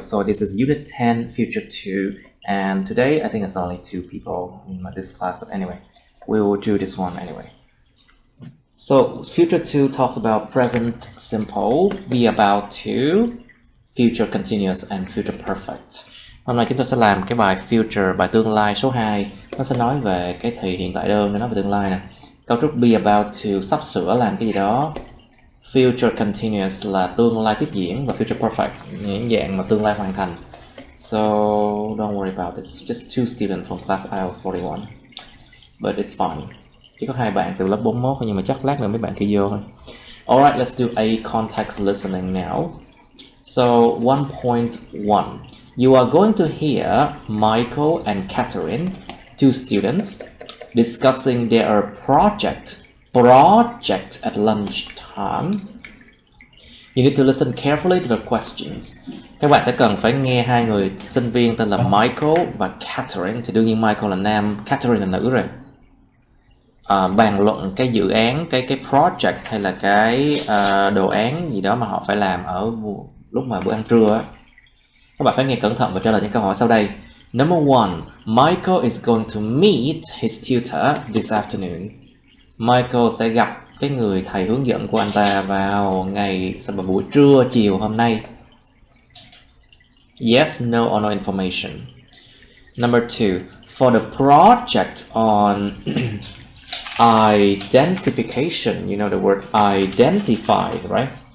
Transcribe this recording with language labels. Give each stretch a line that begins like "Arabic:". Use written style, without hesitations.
English: So this is Unit 10, Future 2, and today I think it's only 2 people in this class, but anyway, we will do this one anyway. So Future 2 talks about present simple, be about to, future continuous, and future perfect.
Vietnamese: Hôm nay chúng ta sẽ làm cái bài future, bài tương lai số 2. Nó sẽ nói về cái thì hiện tại đơn, nó nói về tương lai nè. Cấu trúc be about to, sắp sửa làm cái gì đó. Future continuous là tương lai tiếp diễn, và future perfect những dạng mà tương lai hoàn thành.
English: So don't worry about it. It's just 2 students from class IELTS 41, but it's fine.
Vietnamese: Chỉ có 2 bạn từ lớp 41 thôi, nhưng mà chắc lát nữa mấy bạn kia vô thôi.
English: Alright, let's do a context listening now. So 1.1, you are going to hear Michael and Catherine, 2 students, discussing their project at lunchtime. You need to listen carefully to the questions.
Vietnamese: Các bạn sẽ cần phải nghe 2 người sinh viên tên là Michael và Catherine. Thì đương nhiên Michael là nam, Catherine là nữ rồi. Bàn luận cái dự án, cái project hay là cái đồ án gì đó mà họ phải làm ở lúc mà bữa ăn trưa á. Các bạn phải nghe cẩn thận và trả lời những câu hỏi sau đây.
English: Number 1, Michael is going to meet his tutor this afternoon.
Vietnamese: Michael sẽ gặp cái người thầy hướng dẫn của anh ta vào buổi trưa chiều hôm nay.
English: Yes, no or no information. Number 2, for the project on identification, you know the word identify, right?